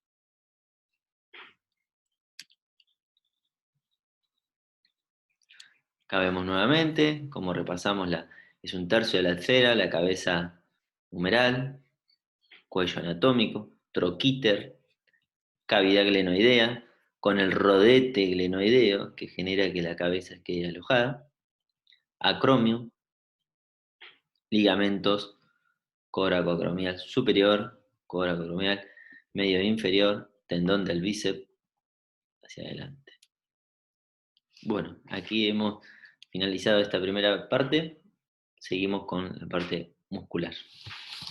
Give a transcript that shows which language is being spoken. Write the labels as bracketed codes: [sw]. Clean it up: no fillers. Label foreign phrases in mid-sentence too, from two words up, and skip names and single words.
[es] Acá vemos nuevamente, como repasamos, es un tercio de la esfera, la cabeza humeral, cuello anatómico, troquíter, cavidad glenoidea, con el rodete glenoideo, que genera que la cabeza quede alojada, acromio, ligamentos coracoacromial superior, coracoacromial medio e inferior, tendón del bíceps hacia adelante. Bueno, aquí hemos finalizado esta primera parte, seguimos con la parte muscular.